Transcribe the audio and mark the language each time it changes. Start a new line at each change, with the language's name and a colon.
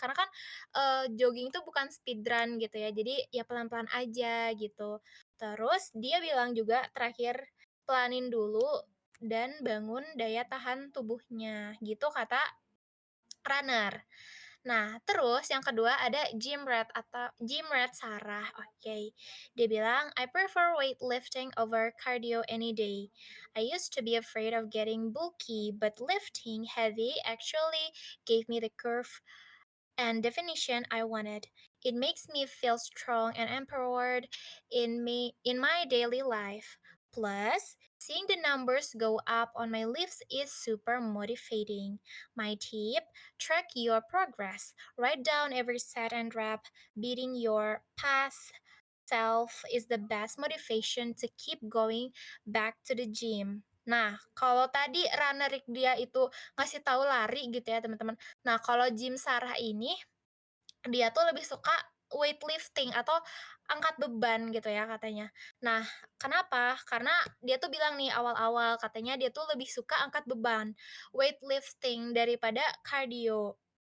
Indonesian: Karena kan jogging itu bukan speedrun gitu ya, jadi ya pelan-pelan aja gitu. Terus dia bilang juga terakhir, pelanin dulu dan bangun daya tahan tubuhnya, gitu kata runner. Nah, terus yang kedua ada gym rat atau gym rat Sarah, oke. Dia bilang,
English: "I prefer weightlifting over cardio any day. I used to be afraid of getting bulky, but lifting heavy actually gave me the curve and definition I wanted. It makes me feel strong and empowered in my daily life. Plus, seeing the numbers go up on my lifts is super motivating. My tip: track your progress. Write down every set and rep. Beating your past self is the best motivation to keep going back to the gym."
Indonesian: Nah, kalau tadi runner dia itu ngasih tahu lari gitu ya, teman-teman. Nah, kalau gym Sarah ini, dia tuh lebih suka weightlifting atau angkat beban gitu ya katanya. Nah, kenapa? Karena dia tuh bilang nih awal-awal katanya dia tuh lebih suka angkat beban, weightlifting daripada cardio.